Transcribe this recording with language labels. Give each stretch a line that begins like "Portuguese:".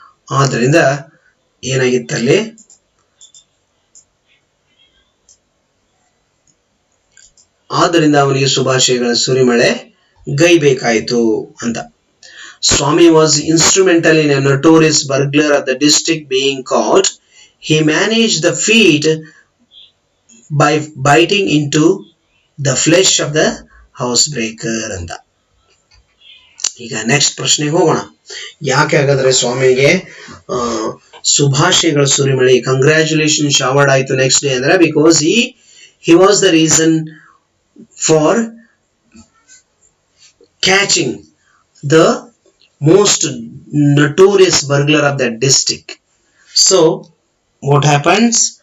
Kannada: ಆದ್ರಿಂದ ಏನಾಗಿತ್ತಲ್ಲಿ? ಆದ್ದರಿಂದ ಅವನಿಗೆ ಶುಭಾಶಯಗಳ ಸುರಿಮಳೆ ಗೈಬೇಕಾಯಿತು ಅಂತ.
English: Swami was instrumental in a notorious burglar of the district being caught. He managed the feat by biting into the flesh of the housebreaker ಅಂತ.
Kannada: ಈಗ next ಪ್ರಶ್ನೆಗೆ ಹೋಗೋಣ. ಯಾಕೆ ಹಾಗಾದ್ರೆ ಸ್ವಾಮಿಗೆ ಶುಭಾಶಯಗಳ ಸುರಿಮಳೆ, ಕಂಗ್ರ್ಯಾಚುಲೇಷನ್ ಶವರ್ಡ್ ಆಯ್ತು ನೆಕ್ಸ್ಟ್ ಡೇ ಅಂದ್ರೆ?
English: Because he was the reason for catching the most notorious burglar of that district. So what happens?